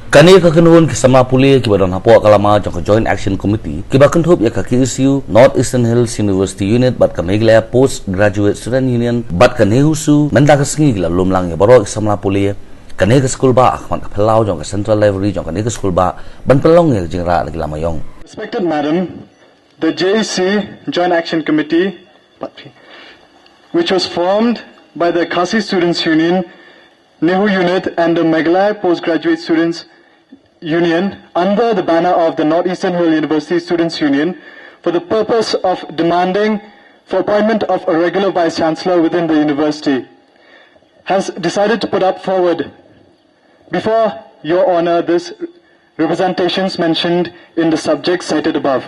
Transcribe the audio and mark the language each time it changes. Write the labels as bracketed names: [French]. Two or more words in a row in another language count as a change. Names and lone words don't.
[Khasi] Kani kakenhun ki Samla Pule ki badon hapo Lama jong Joint Action Committee ki bakun thup ya ka ki issue North Eastern Hills University Unit bat ka megla Postgraduate Student Union bat ka Nehu su menda ka singi la lumlang ya baro Samla Pule kani ka Skulbah akhwan ka phalau jong ka Central Library jong kani ka Skulbah ban pelong ya jingra lagi Lama Iong. [English] Respected Madam, the JEC Joint Action Committee, which was formed by the Khasi Students Union, Nehu Unit and the Meghalaya Postgraduate Students Union under the banner of the Northeastern Hill University Students Union for the purpose of demanding for appointment of a regular Vice-Chancellor within the university, has decided to put up forward before Your Honour this representations mentioned in the subject cited above.